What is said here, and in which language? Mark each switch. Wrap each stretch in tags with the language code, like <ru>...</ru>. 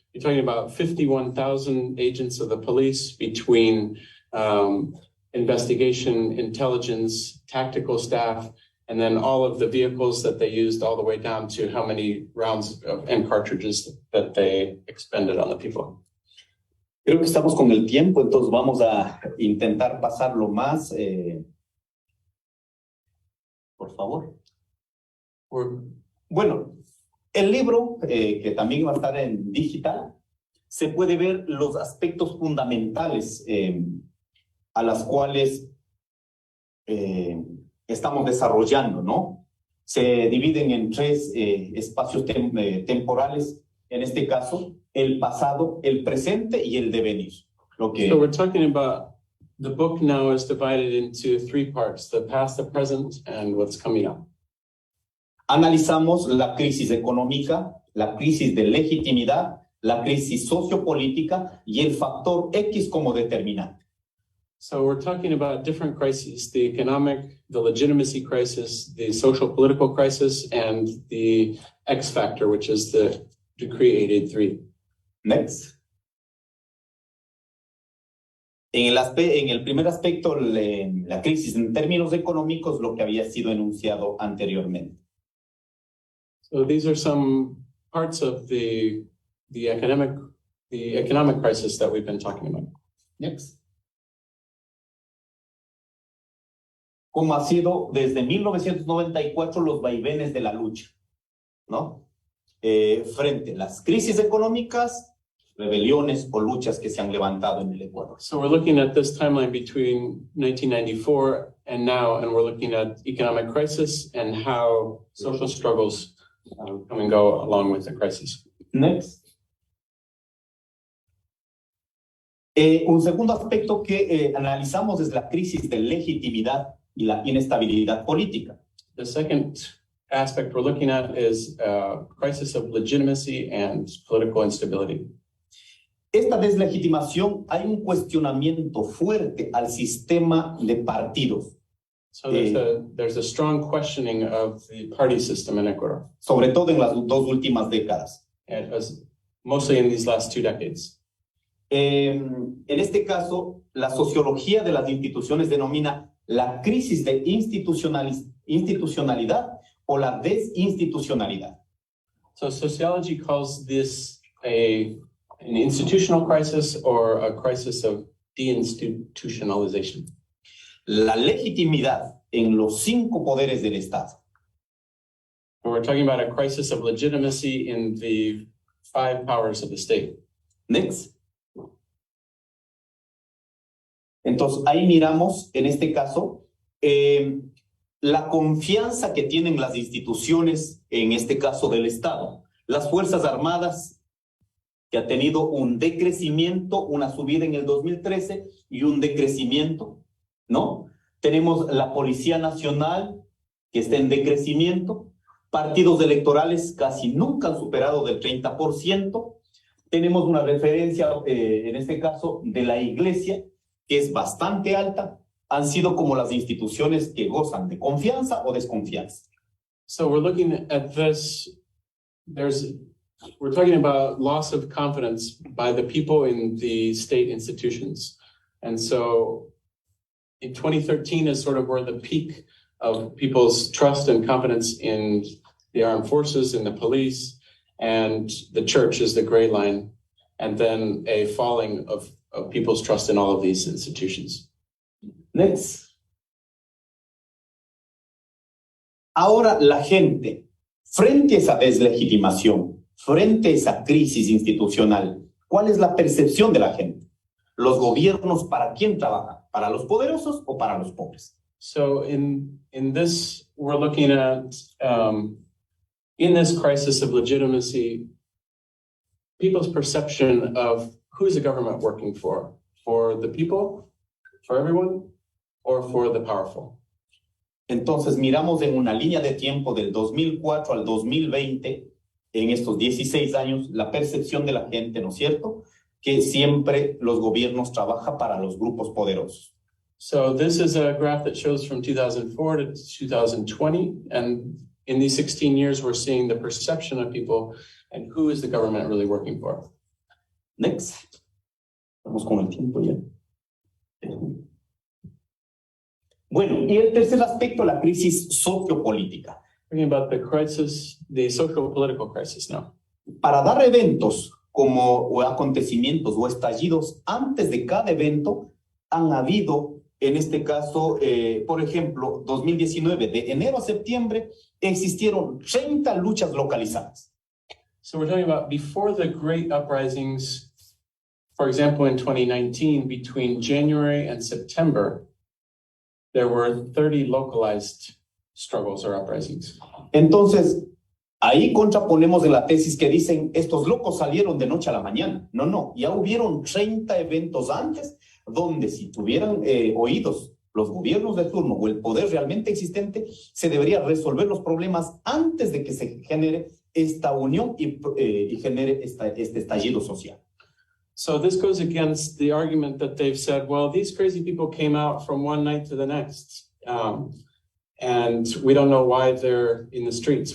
<en>You're talking about 51,000 agents of the police between investigation, intelligence, tactical staff, and then all of the vehicles that they used all the way down to how many rounds and cartridges that they expended on the people.</en> <es>Creo que estamos con el tiempo, entonces vamos a intentar pasarlo más. Por favor. Bueno, el libro, que también va a estar en digital, se puede ver los aspectos fundamentales a las cuales estamos desarrollando, ¿no? Se dividen en 3 espacios temporales, en este caso, el pasado, el presente y el devenir.</es> <en>So we're talking about, the book now is divided into 3 parts, the past, the present, and what's coming up.</en> <es>Analizamos la crisis económica, la crisis de legitimidad, la crisis sociopolítica y el factor X como determinante.</es> <en>So we're talking about different crises, the economic, the legitimacy crisis, the social political crisis, and the X factor, which is the Decree 883. Next.</en> <es>En el primer aspecto, la crisis en términos económicos, lo que había sido enunciado anteriormente.</es> <en>So these are some parts of the economic crisis that we've been talking about. Next.</en> <es>Como ha sido desde 1994 los vaivenes de la lucha, ¿no? Frente a las crisis económicas, rebeliones o luchas que se han levantado en el Ecuador.</es> <en>So we're looking at this timeline between 1994 and now, and we're looking at economic crisis and how social struggles come and go along with the crisis. Next.</en> <es>Un segundo aspecto que analizamos es la crisis de legitimidad y la inestabilidad política.</es> <en>The second aspect we're looking at is crisis of legitimacy and political instability.</en> <es>Esta deslegitimación, hay un cuestionamiento fuerte al sistema de partidos.</es> <en>So there's a strong questioning of the party system in Ecuador,</en> <es>sobre todo en las 2 últimas décadas.</es> <en>and mostly in these last 2 decades.</en> <es>En este caso, la sociología de las instituciones denomina la crisis de institucionalidad o la desinstitucionalidad.</es> <en>So sociology calls this an institutional crisis or a crisis of deinstitutionalization.</en> <es>La legitimidad en los 5 poderes del Estado.</es> <en>We're talking about a crisis of legitimacy in the 5 powers of the state. Next.</en> <es>Entonces, ahí miramos, en este caso, la confianza que tienen las instituciones, en este caso del Estado. Las Fuerzas Armadas que ha tenido un decrecimiento, una subida en el 2013 y un decrecimiento, ¿no? Tenemos la Policía Nacional, que está en decrecimiento. Partidos electorales casi nunca han superado del 30%. Tenemos una referencia, en este caso, de la Iglesia, que es bastante alta. Han sido como las instituciones que gozan de confianza o desconfianza.</es> <en>So we're looking at this, we're talking about loss of confidence by the people in the state institutions. And so in 2013 is sort of where the peak of people's trust and confidence in the armed forces, in the police, and the church is the gray line, and then a falling of people's trust in all of these institutions. Next.</en> <es>Ahora la gente, frente a esa deslegitimación, frente a esa crisis institucional, ¿cuál es la percepción de la gente? ¿Los gobiernos para quién trabajan? ¿Para los poderosos o para los pobres?</es> <en>So in this, we're looking at, in this crisis of legitimacy, people's perception of who's the government working for the people, for everyone, or for the powerful.</en> <es>Entonces miramos en una línea de tiempo del 2004 al 2020, en estos 16 años, la percepción de la gente, ¿no es cierto?, que siempre los gobiernos trabajan para los grupos poderosos.</es> <en>So this is a graph that shows from 2004 to 2020, and in these 16 years, we're seeing the perception of people and who is the government really working for. Next.</en> <es>Vamos con el tiempo ya. Bueno, y el tercer aspecto, la crisis sociopolítica.</es> <en>Talking about the crisis, the social political crisis now.</en> <es>Para dar eventos como o acontecimientos o estallidos antes de cada evento, han habido, en este caso, por ejemplo, 2019, de enero a septiembre, existieron 30 luchas localizadas.</es> <en>So we're talking about before the great uprisings, for example, in 2019, between January and September, there were 30 localized struggles or uprisings.</en> <es>Entonces, ahí contraponemos de la tesis que dicen, estos locos salieron de noche a la mañana. No, no, ya hubieron 30 eventos antes, donde si tuvieran oídos los gobiernos de turno o el poder realmente existente, se debería resolver los problemas antes de que se genere esta unión y genere este estallido social.</es> <en>So this goes against the argument that they've said, well, these crazy people came out from one night to the next, and we don't know why they're in the streets.</en>